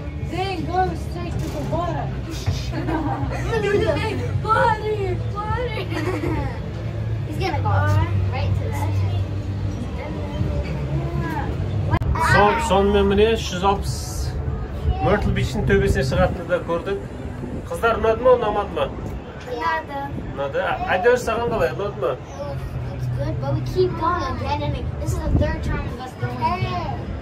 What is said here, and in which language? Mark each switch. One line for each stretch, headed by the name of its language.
English: Then go straight to the water. Water. He's gonna go right to that.
Kazakh: Сонымен міне 160 Myrtle Beach'in төбесіне шығатынды да көрдік. Қыздар ұнады ма, ұнамады ма? Ұнады. Әйтеуір саған қалай, ұнады ма?
English: It's good, but we keep going again and again. This is the third time of us going again.